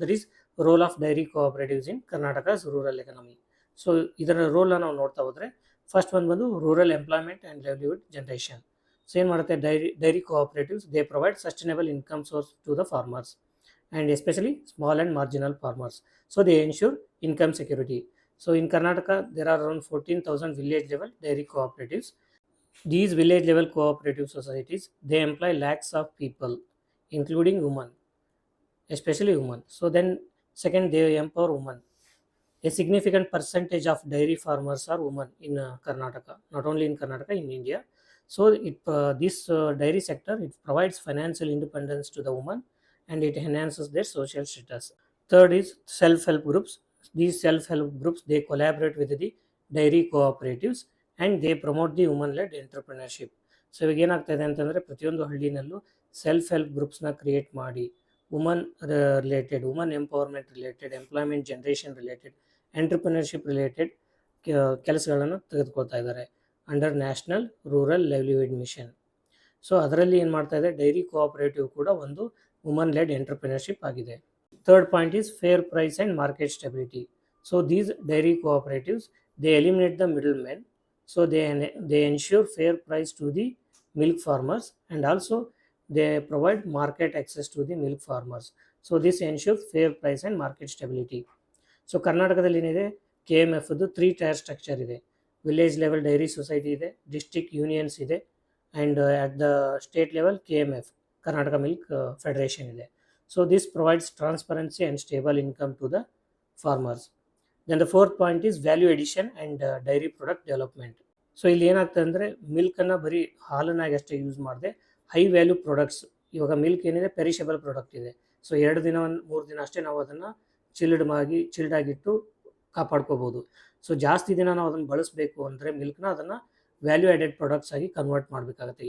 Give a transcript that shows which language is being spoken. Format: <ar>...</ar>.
<en>That is role of dairy cooperatives in Karnataka's rural economy.</en> <kn>So ಇದರ ರೋಲ್ನ ನಾವು ನೋಡ್ತಾ ಹೋದರೆ, ಫಸ್ಟ್ ಬಂದು</kn> <en>Rural employment and livelihood generation.</en> <kn>So ಏನು ಮಾಡುತ್ತೆ?</kn> <en>Dairy cooperatives they provide sustainable income source to the farmers and especially small and marginal farmers. So they ensure income security. So in Karnataka, there are around 14,000 village level dairy cooperatives. These village level cooperative societies, they employ lakhs of people, including women, especially women. So then second, they empower women. A significant percentage of dairy farmers are women in Karnataka, not only in Karnataka, in India. So this dairy sector, it provides financial independence to the women and it enhances their social status. Third is self-help groups. These self-help groups, they collaborate with the dairy cooperatives and they promote the women led entrepreneurship.</en> <kn>So ಇವಾಗ ಏನಾಗ್ತಾಯಿದೆ ಅಂತಂದರೆ, ಪ್ರತಿಯೊಂದು ಹಳ್ಳಿನಲ್ಲೂ self help ಗ್ರೂಪ್ಸ್ನ create ಮಾಡಿ woman related, woman empowerment related, employment generation related, entrepreneurship related ಕೆಲಸಗಳನ್ನು ತೆಗೆದುಕೊಳ್ತಾ ಇದ್ದಾರೆ under national rural livelihood mission. So ಅದರಲ್ಲಿ ಏನು ಮಾಡ್ತಾ ಇದೆ, ಡೈರಿ ಕೋಆಪರೇಟಿವ್ ಕೂಡ ಒಂದು ವುಮನ್ ಲೆಡ್ ಎಂಟರ್ಪ್ರಿನರ್ಶಿಪ್ ಆಗಿದೆ.</kn> <en>Third point is fair price and market stability. So these dairy cooperatives, they eliminate the middle men. So they ensure fair price to the milk farmers and also they provide market access to the milk farmers. So this ensures fair price and market stability.</en> <kn>So ಕರ್ನಾಟಕದಲ್ಲಿ ಏನಿದೆ, KMF 3 tyre structure ಇದೆ. Village level dairy society ಇದೆ, district unions ಇದೆ,</kn> <en>and at the state level</en> <kn>KMF, Karnataka milk federation ಇದೆ.</kn> <en>So this provides transparency and stable income to the farmers. Then the fourth point is value addition and dairy product development.</en> <kn>So ಇಲ್ಲಿ ಏನಾಗ್ತದೆ ಅಂದರೆ, ಮಿಲ್ಕನ್ನು ಬರೀ ಹಾಲನ್ನಾಗಿ ಅಷ್ಟೇ use ಮಾಡದೆ high value products, ಇವಾಗ milk ಏನಿದೆ perishable product ಇದೆ. ಸೊ 2 ದಿನ 3 ದಿನ ಅಷ್ಟೇ ನಾವು ಅದನ್ನು ಚಿಲ್ಡಾಗಿಟ್ಟು ಕಾಪಾಡ್ಕೋಬೋದು. ಸೊ ಜಾಸ್ತಿ ದಿನ ನಾವು ಅದನ್ನು ಬಳಸಬೇಕು ಅಂದರೆ ಮಿಲ್ಕ್ನ, ಅದನ್ನು ವ್ಯಾಲ್ಯೂ ಆ್ಯಡೆಡ್ ಪ್ರಾಡಕ್ಟ್ಸ್ ಆಗಿ ಕನ್ವರ್ಟ್ ಮಾಡಬೇಕಾಗುತ್ತೆ.</kn>